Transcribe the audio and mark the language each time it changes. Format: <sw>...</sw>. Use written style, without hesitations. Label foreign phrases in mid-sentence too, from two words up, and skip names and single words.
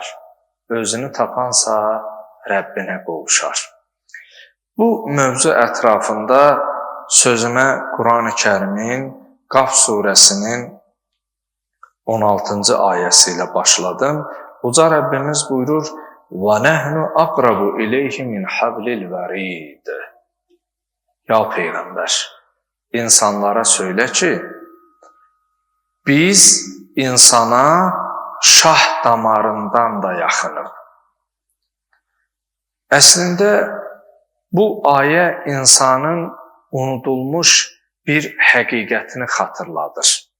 <az>Özünü tapansa, Rəbbinə qovuşar. Bu mövzu ətrafında sözümə Quran-ı Kərimin Qaf surəsinin 16-cı ayəsi ilə başladım. Uca Rəbbimiz buyurur,</az> <ar>وَنَحْنُ أَقْرَبُ إِلَيْهِ مِنْ حَبْلِ الْوَرِيدِ.</ar> <az>Ya Peyğəmbər, insanlara söylə ki, biz insana şah damarından da yaxınıq. Əslində, bu ayə insanın unudulmuş bir həqiqətini xatırladır.</az>